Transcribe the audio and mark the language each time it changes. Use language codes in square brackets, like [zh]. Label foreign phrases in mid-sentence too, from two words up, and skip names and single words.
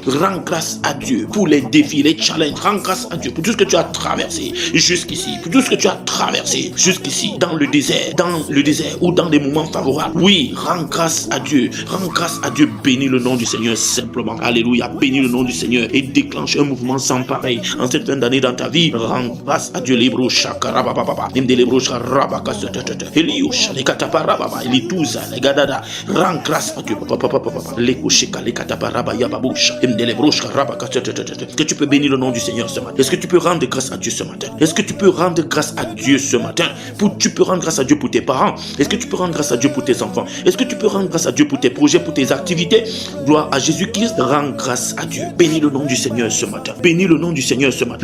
[fr] Rends grâce à Dieu pour les défis, les challenges. Rends grâce à Dieu pour tout ce que tu as traversé jusqu'ici, pour tout ce que tu as traversé jusqu'ici, dans le désert ou dans des moments favorables. Oui, rends grâce à Dieu. Rends grâce à Dieu. Bénis le nom du Seigneur simplement. Alléluia. Bénis le nom du Seigneur et déclenche un mouvement sans pareil en cette fin d'année dans ta vie. Rends grâce à Dieu. Libro shakaraba papa. Indélébro sharabaka setete. Eliou shalikataparaba. Elituza legadada. Rends grâce à Dieu. Papa. Lekushika lekataparaba yababusha. Indélébro sharabaka setete. Est-ce que tu peux bénir le nom du Seigneur ce matin? Est-ce que tu peux rendre grâce à Dieu ce matin? Est-ce que tu peux rendre grâce à Dieu ce matin? Tu peux rendre grâce à Dieu pour tes parents. Est-ce que tu peux rendre grâce à Dieu pour tes enfants? Est-ce que tu peux rendre grâce à Dieu pour tes projets, pour tes activités? Gloire à Jésus-Christ. Rends grâce à Dieu. Bénis le nom du Seigneur ce matin. Bénis le nom du Seigneur ce matin.